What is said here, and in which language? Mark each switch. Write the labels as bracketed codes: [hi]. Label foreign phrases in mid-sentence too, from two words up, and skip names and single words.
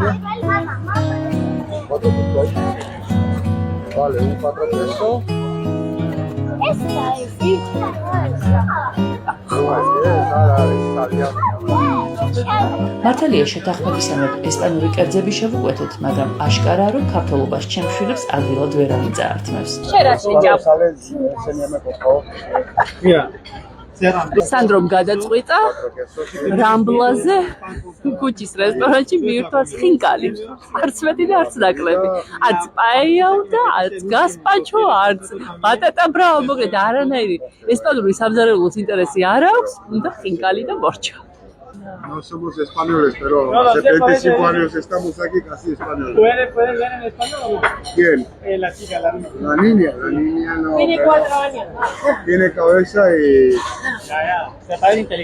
[es] Vale, un 4 pesos. Esta es [ka] მართალია შეთანხმებისამებრ ესპანური კერძები შევუკვეთეთ, მაგრამ აშკარაა, რომ ქართველობას ჩემს შვილებს ადვილად ვერავინ წაართმევს. სანდრომ გადაწყვიტა რამბლაზე კუჩის რესტორანში მიირთვას ხინკალი. არც მეტი და არც ნაკლები. არც პაეიაუ და არც გასპაჩო, არც ბატატა ბრავა, მოკლედ არანაირი ესპანური სამზარეულოს ინტერესი არ აქვს, უნდა ხინკალი და მორჩა. [es] No somos españoles, pero hace 25 años estamos aquí casi españoles. ¿Puedes ver en español? ¿Quién? La chica, la niña. La niña no. Tiene 4 años. Tiene cabeza y... Ya, se parece inteligente.